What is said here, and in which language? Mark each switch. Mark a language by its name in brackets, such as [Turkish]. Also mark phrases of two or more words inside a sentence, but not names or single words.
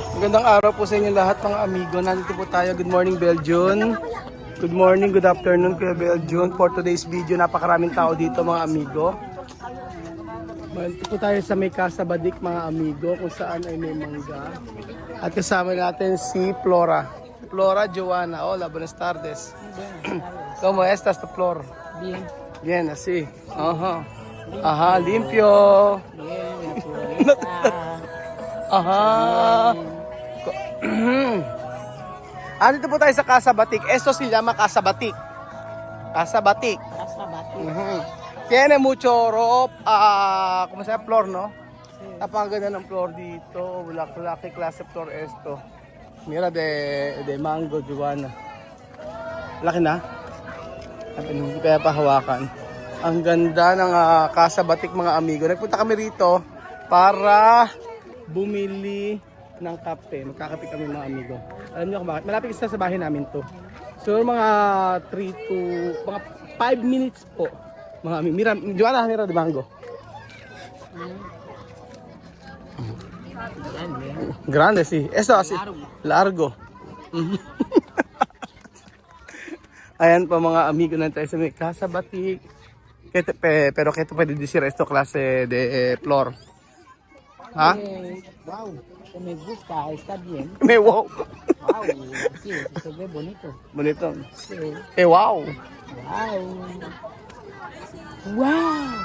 [Filipino] Magandang araw po sa inyo lahat mga amigo. Nandito po tayo. [English] Good morning Belgium. Good morning, good afternoon Kuya Belgium. For today's video, [Filipino] napakaraming tao dito mga amigo. Nandito po tayo sa may Casa Badik mga amigo, kung saan ay may mangga. At kasama natin si Flora. Flora Joanna. [Spanish] Hola, buenas tardes. ¿Cómo estás, Flor? Bien. Bien, así. Ajá. Ajá, limpio. Bien, naturaleza. [Filipino] Aha. Dito po tayo sa Casa Batik. [Spanish] Esto se llama Casa Batik. Casa Batik. Casa Batik. Tiene mucho rope, ¿cómo se llama? Flor, no? [Filipino] Napakaganda ng flor dito. [Spanish] Laki klase flor esto. Mira de mango, Joanna. [Filipino] Laki na. Hindi kaya pahawakan. Ang ganda ng Casa Batik mga amigo. Nagpunta kami rito para bumili ng kape. Magkakape kami mga amigo. Alam niyo kung bakit? Malapit isa sa bahay namin to. So mga 5 minutes po. Mga amigo. [Spanish] Mira de mango. Grande, sí. Eso así. Largo. [Filipino] Ayan po mga amigo na tayo sa may Casa Batik. [Spanish] Pero que pwede decir esto clase de flor. ¿Ah? Wow, me gusta, está bien. Me wow. Wow, sí, se ve bonito. Bonito. Sí. Wow. Wow. Wow.